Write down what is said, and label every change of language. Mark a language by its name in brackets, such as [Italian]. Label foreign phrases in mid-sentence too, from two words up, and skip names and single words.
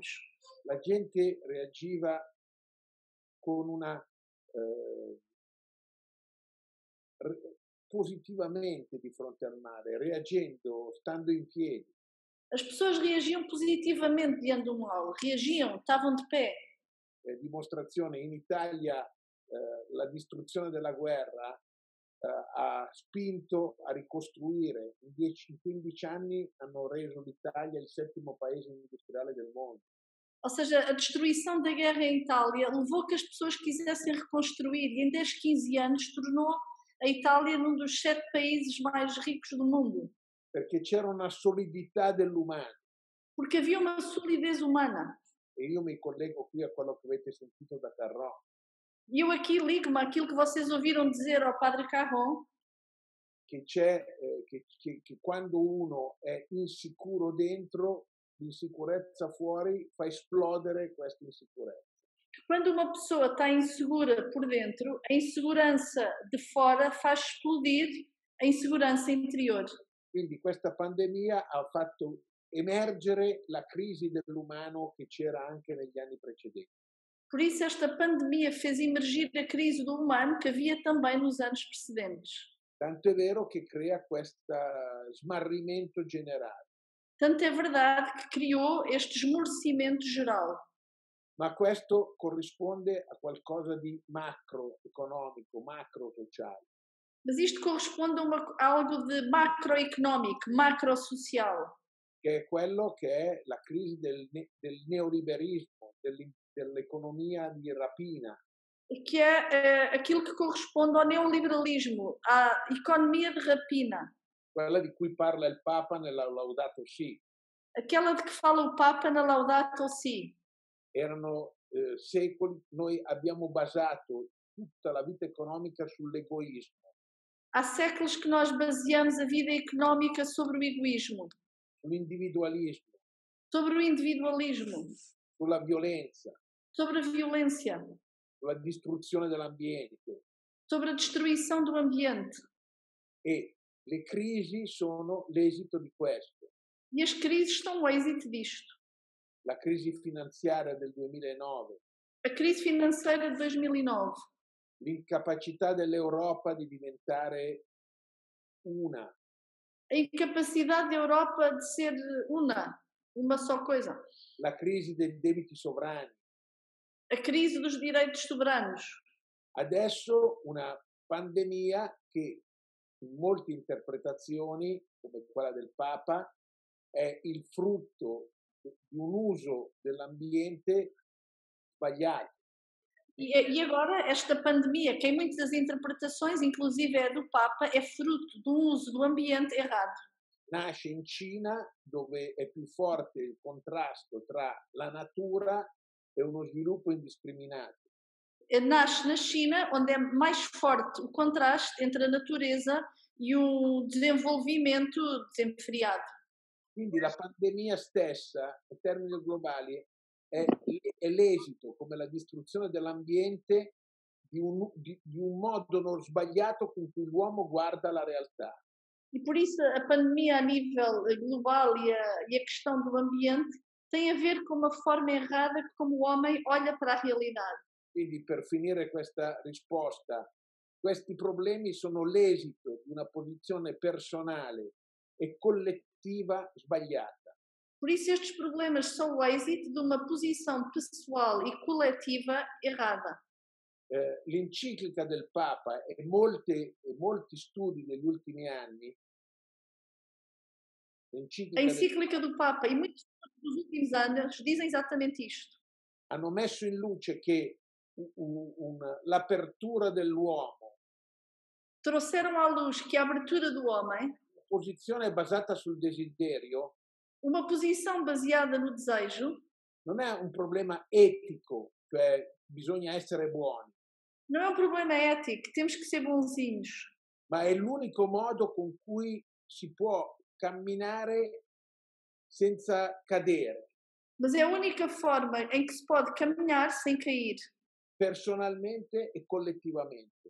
[Italian] la gente reagiva con una positivamente di fronte al male, reagendo, stando in piedi. [Portuguese] as pessoas reagiam positivamente diante do mal, reagiam, estavam de pé. [Italian] Dimostrazione, in Italia la distruzione della guerra ha spinto a ricostruire, in 15 anni hanno reso l'Italia il 7º paese industriale del mondo. [Portuguese] Ou seja, a destruição da guerra em Itália levou que as pessoas quisessem reconstruir e em 10, 15 anos tornou a Itália num dos 7 países mais ricos do mundo. [Italian] Perché c'era una solidità dell'umano. [Portuguese] Porque havia uma solidez humana. [Italian] E io mi collego qui a quello che avete sentito da Carron. [Portuguese] E eu aqui ligo-me àquilo que vocês ouviram dizer ao Padre Carron, [Italian] Che c'è, che quando uno è insicuro dentro, l'insicurezza fuori fa esplodere questa insicurezza. [Portuguese] quando uma pessoa está insegura por dentro, a insegurança de fora faz explodir a insegurança interior. [Italian] Quindi questa pandemia ha fatto emergere la crisi dell'umano che c'era anche negli anni precedenti. [Portuguese] Por isso esta pandemia fez emergir a crise do humano que havia também nos anos precedentes. [Italian] Tanto è vero che crea questo smarrimento generale. [Portuguese] Tanto é verdade que criou este esmorecimento geral. [Italian] Ma questo corrisponde a qualcosa di macroeconomico, macro-sociale. [Portuguese] Mas isto corresponde a algo de macroeconómico, macrosocial, [Italian] che è quello che è la crisi del neoliberismo, dell'economia di rapina. [Portuguese] que é aquilo que corresponde ao neoliberalismo, à economia de rapina. [Italian] Quella di cui parla il Papa nella Laudato Si. [Portuguese] Aquela de que fala o Papa na Laudato Si. [Italian] Erano secoli, noi abbiamo basato tutta la vita economica sull'egoismo. [Portuguese] Há séculos que nós baseamos a vida económica sobre o egoísmo, [Italian] Sull'individualismo, [Portuguese] sobre o individualismo, [Italian] sulla violenza, [Portuguese] sobre a violência, [Italian] sulla distruzione dell'ambiente. [Portuguese] sobre a destruição do ambiente. [Italian] E le crisi sono l'esito di questo. [Portuguese] E as crises são o êxito disto. [Italian] La crisi finanziaria del 2009, [Portuguese] A crise financeira de 2009, [Italian] l'incapacità dell'Europa di diventare una, [Portuguese] a incapacidade da Europa de ser uma só coisa. [Italian] la crisi dei debiti sovrani. [Portuguese] A crise dos direitos soberanos. [Italian] Adesso una pandemia che in molte interpretazioni, come quella del Papa, è il frutto di un uso dell'ambiente sbagliato. [Portuguese] E agora esta pandemia, que em muitas interpretações, inclusive é do Papa, é fruto do uso do ambiente errado. [Italian] Nasce in Cina, dove è più forte il contrasto tra la natura e uno sviluppo indiscriminato. [Portuguese] Nasce na China, onde é mais forte o contraste entre a natureza e o desenvolvimento desenfreado. [Italian] Quindi la pandemia stessa, in termini globali, è l'esito, come la distruzione dell'ambiente, di un modo non sbagliato con cui l'uomo guarda la realtà. [Portuguese] E por isso a pandemia a nível global e a questão do ambiente tem a ver com uma forma errada como o homem olha para a realidade. [Italian] Quindi per finire questa risposta, questi problemi sono l'esito di una posizione personale e collettiva sbagliata. [Portuguese] Por isso estes problemas são o êxito de uma posição pessoal e coletiva errada. [Italian] L'enciclica del Papa e molti studi negli ultimi anni, [Portuguese] a encíclica do Papa e muitos estudos dos últimos anos dizem exatamente isto. [Italian] Hanno messo in luce che l'apertura dell'uomo [Portuguese] trouxeram à luz que a abertura do homem, [Italian] posizione basata sul desiderio, [Portuguese] uma posição baseada no desejo, [Italian] non è un problema etico, cioè bisogna essere buoni, [Portuguese] não é um problema ético, temos que ser bonzinhos, [Italian] ma è l'unico modo con cui si può camminare senza cadere, [Portuguese] mas é a única forma em que se pode caminhar sem cair, [Italian] personalmente e collettivamente.